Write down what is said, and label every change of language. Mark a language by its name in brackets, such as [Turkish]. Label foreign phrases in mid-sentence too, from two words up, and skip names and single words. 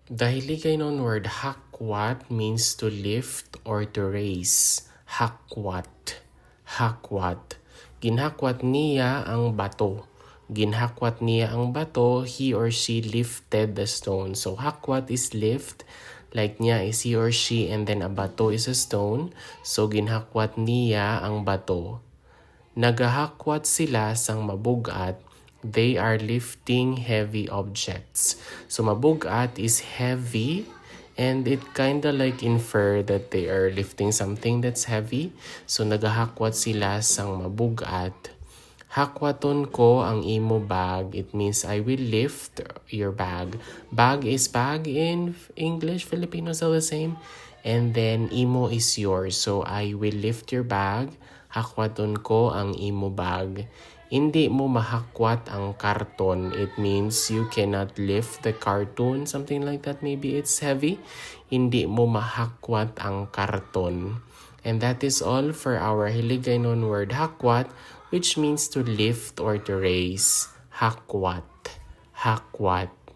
[English] The Hiligaynon word hakwat means to lift or to raise. [Hiligaynon] Hakwat. Hakwat. Ginhakwat niya ang bato. Ginhakwat niya ang bato, [English] he or she lifted the stone. So hakwat is lift, like niya is he or she, and then a bato is a stone. [Hiligaynon] So ginhakwat niya ang bato. Nagahakwat sila sang mabugat. [English] They are lifting heavy objects. So mabugat is heavy, and it kinda like infer that they are lifting something that's heavy. [Hiligaynon] So nagahakwat sila sang mabugat. Hakwaton ko ang imo bag. [English] It means I will lift your bag. Bag is bag in English, Filipino still the same. And then imo is yours. So I will lift your bag. [Hiligaynon] Hakwaton ko ang imo bag. Hindi mo mahakwat ang karton. [English] It means you cannot lift the carton, something like that. Maybe it's heavy. [Hiligaynon] Hindi mo mahakwat ang karton. [English] And that is all for our Hiligaynon word hakwat, which means to lift or to raise. [Hiligaynon] Hakwat. Hakwat.